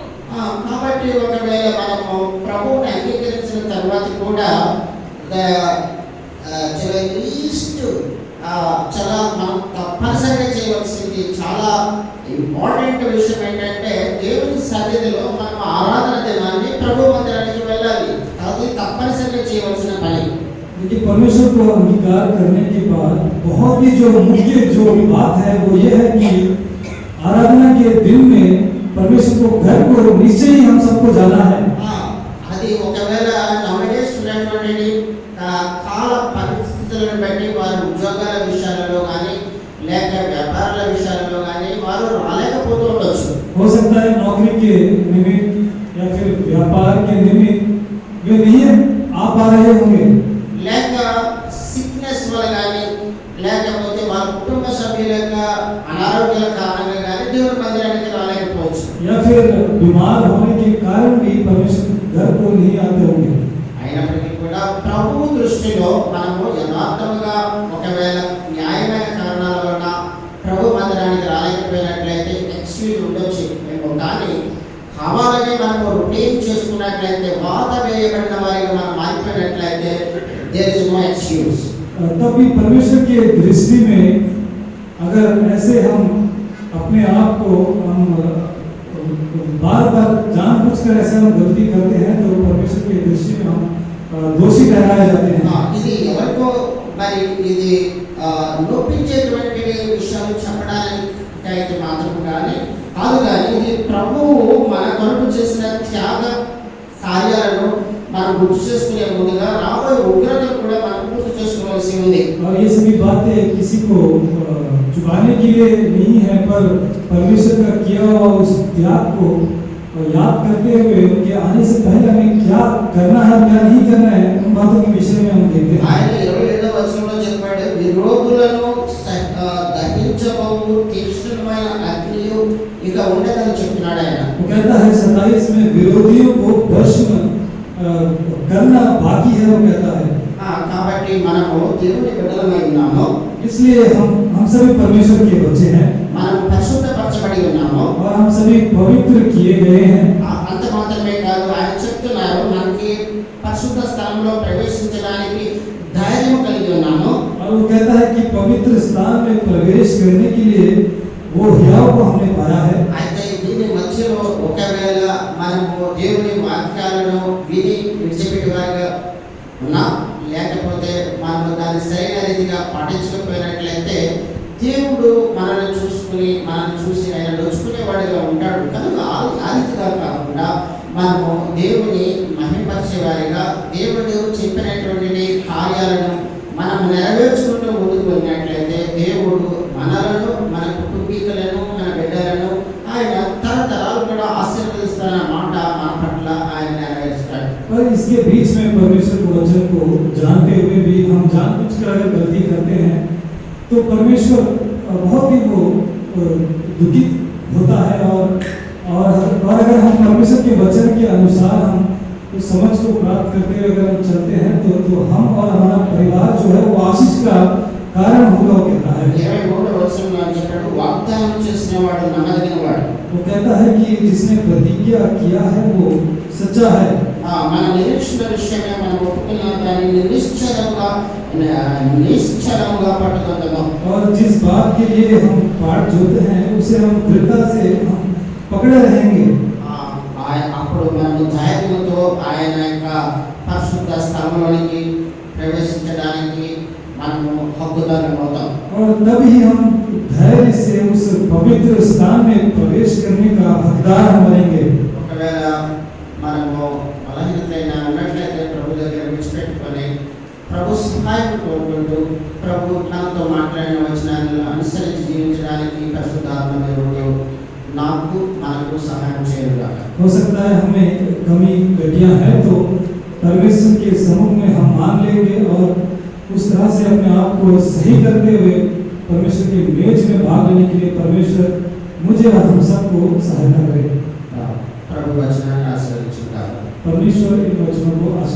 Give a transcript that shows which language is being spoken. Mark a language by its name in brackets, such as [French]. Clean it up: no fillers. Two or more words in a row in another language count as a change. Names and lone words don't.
[Telugu] కాబట్టి ఒకవేళ మనము ప్రభువుని అంగీకరించిన తర్వాత కూడా చాలా మనం తప్పనిసరిగా చేయవలసింది చాలా ఇంపార్టెంట్ విషయం ఏంటంటే దేవుని సన్నిధిలో మనం ఆరాధన దినాన్ని ప్రభు మందిరానికి వెళ్ళాలి. అది తప్పనిసరిగా చేయవలసిన పని. [Hindi] लेकिन परमेश्वर को अंगीकार करने के बाद बहुत ही जो मुख्य जो बात है वो ये है कि आराधना के दिन में परमेश्वर को घर को निश्चय ही हम सबको जाना है। [Telugu] అది ఒకవేళ నవడేస్ ఉన్నటువంటి కాల పరిస్థితులను బట్టి వారి ఉద్యోగాల విషయాలలో కానీ లేక వ్యాపారాల విషయాలలో కానీ వారు రాలేకపోతూ ఉండొచ్చు. [Hindi] हो सकता है नौकरी के निमित्त या फिर व्यापार के निमित्त वे नहीं आ पा रहे होंगे, [Telugu] లేక సిక్నెస్ వల్ల కానీ లేకపోతే వారి కుటుంబ సభ్యుల యొక్క అనారోగ్యాల కారణంగా కానీ దేవుని మందిరానికి రాలేకపోవచ్చు. [Hindi] या फिर बीमार होने के कारण भी परमेश्वर घर को नहीं आते होंगे। [Telugu] అయినప్పటికీ కూడా ప్రభువు దృష్టిలో మనము యథార్థముగా ఒకవేళ న్యాయమైన కారణాల వలన ప్రభు మందిరానికి రాలేకపోయినట్లయితే ఎక్స్క్యూజ్ ఉండొచ్చు మేము. కానీ కావాలని మనము రొటీన్ చేసుకున్నట్లయితే వాత వేయబడిన వారిగా మనం మారిపోయినట్లయితే [English] there is no excuse. [Hindi] तब भी परमेश्वर की दृष्टि में अगर ऐसे हम अपने आप को हम बार बार जानबूझकर ऐसे हम गलती करते हैं तो परमेश्वर की दृष्टि में हम दोषी ठहराए जाते हैं। [Telugu] ఇది ఎవరికో మరి ఇది నొప్పించేటువంటి విషయాలు చెప్పడానికి మాత్రం కానీ కాదు, కానీ ఇది ప్రభువు మన కొరకు చేసిన త్యాగ కార్యాలను మనం గుర్తు చేసుకునే ముందుగా రాబోయే ఉగ్రతను కూడా మనం గుర్తు చేసుకోవాల్సి ఉంది. [Hindi] और ये सभी बातें किसी को छुपाने के लिए नहीं है, पर परमेश्वर का किया हुआ उस त्याग को याद करते हुए उनके आने से पहले हमें क्या करना है क्या नहीं करना है उन बातों के विषय में हम देखते हैं। [Telugu] ఆయన 27వ వచనంలో చెప్పాడు, విరోధులను దహించబోవు తీక్షణమైన అగ్నియు ఇక ఉండదని చెప్తున్నాడు ఆయన. [Hindi] वो कहता है 27 में विरोधियों को भस्म करना बाकी है, वो कहता है। [Telugu] కాబట్టి మనము దేవుని బిడ్డలమై ఉన్నాము, [Hindi] इसलिए हम सभी परमेश्वर के बच्चे हैं, [Telugu] మనం పరిశుద్ధపరచబడి ఉన్నాము [Hindi] और हम सभी पवित्र किए गए हैं। [Telugu] అంత మాత్రమే కాదు, ఆయన చెప్తున్నారు మనకి పరిశుద్ధ స్థలంలో ప్రవేశించడానికి ధైర్యం కలిగి ఉన్నాము. [Hindi] और वो कहता है कि पवित्र स्थान में प्रवेश करने के लिए वो हियाव को हमने पाया है। [Telugu] అయితే దీని మధ్యలో ఒకవేళ మనము దేవుని వాక్యాలను విని విడిచిపెట్టి వారిగా ఉన్నా లేకపోతే మనము దాన్ని సరైన రీతిగా పాటించకపోయినట్లయితే దేవుడు మనల్ని చూసి ఆయన నొచ్చుకునేవాడిగా ఉంటాడు. కనుక ఆ రీతిగా కాకుండా మనము దేవుని మహిమపరిచే వారిగా దేవుడు చెప్పినటువంటి కార్యాలను మనం నెరవేర్చుకుంటూ ముందుకు వెళ్ళినట్లయితే దేవుడు మనలను మన కుటుంబీకులను మన బిడ్డలను ఆయన తరతరాలు కూడా ఆశీర్వదిస్తున్న మాట మన పట్ల ఆయన నెరవేరుస్తాడు. [Hindi] पर इसके बीच में परमेश्वर के वचन को जानते हुए भी हम जानबूझकर अगर गलती करते हैं तो परमेश्वर बहुत ही वो दुखित होता है। और अगर हम परमेश्वर के वचन के अनुसार हम उस समझ को प्राप्त करते हुए अगर हम चलते हैं तो हम और हमारा परिवार जो है वो आशीष का कारण होगा, वो कहता है। [Telugu] 23వ వచనంలో చెప్పాడు, వాగ్దానం చేసినవాడు నమ్మదగినవాడు. [Hindi] वो कहता है कि जिसने प्रतिज्ञा किया है वो सच्चा है। [Telugu] మన నిరీక్షణ విషయమే మనం ఒప్పుకున్న దానిని నిశ్చలంగా పట్టుకుందాము. [Hindi] और जिस बात के लिए हम पाठ जोते हैं उसे हम दृढ़ता से हम पकड़े रहेंगे. [Telugu] అప్పుడు మనము ధైర్యంతో ఆయన యొక్క పరిశుద్ధ స్థలంలోనికి ప్రవేశించడానికి మనము హక్కుదారులం అవుతాం. [Hindi] और तभी हम धैर्य से उस पवित्र स्थान में प्रवेश करने का हकदार हम बनेंगे. [Telugu] ఒకవేళ మనము బలహీనతైన ఉన్నట్లయితే ప్రభు దగ్గర విడిచిపెట్టుకొని ప్రభు సహాయం కోరుకుంటూ ప్రభు తనతో మాట్లాడిన వచనాలను అనుసరించి జీవించడానికి పరిశుద్ధాత్మ దేవుడు నాకు మనకు సహాయం చేయగలగాలి. [Hindi] हो सकता है हमें कमी घटिया है तो परमेश्वर के सम्मुख में हम मान लेंगे और उस तरह से अपने आप को सही करते हुए परमेश्वर की मेज में भाग लेने के लिए परमेश्वर मुझे और हम सबको सहायता करे. [Telugu] ప్రభు వచనాన్ని ఆశీర్వదించుగాక. [Hindi] परमेश्वर इन वचनों को